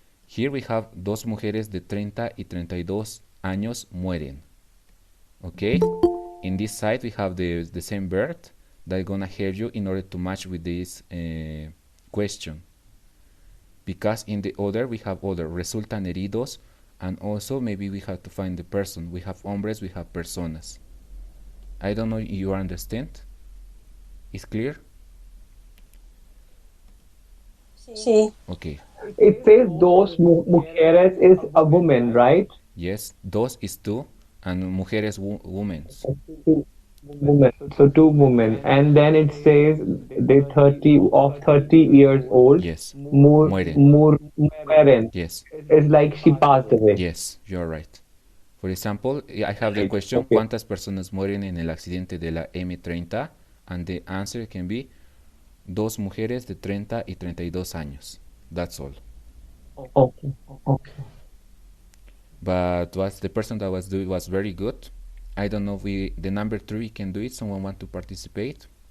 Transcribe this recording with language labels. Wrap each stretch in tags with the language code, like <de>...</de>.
<en>Here we have</en> <es>dos mujeres de 30 y 32 años mueren.</es> <en>Okay, in this side we have the same verb that gonna help you in order to match with this question, because in the other we have other</en> <es>resultan heridos,</es> <en>and also maybe we have to find the person. We have hombres, we have personas. I don't know if you understand. It's clear?</en> <es>Sí.</es> <en>Okay. It says</en> <es>dos mujeres</es> <en>is a woman, right? Yes, dos is two, and mujeres women. Two women. So two women. And then it says they 30 years old. Yes.</en> <es>Mueren.</es> <en>Yes. It's like she passed away. Yes, you're right. For example, I have the question, Okay.</en> <es>¿cuántas personas mueren en el accidente de la M30?</es> <en>And the answer can be</en> <es>dos mujeres de 30 y 32 años.</es> <en>That's all. Okay. Okay. But the person that was doing was very good. I don't know if the number 3 can do it. Someone want to participate?</en>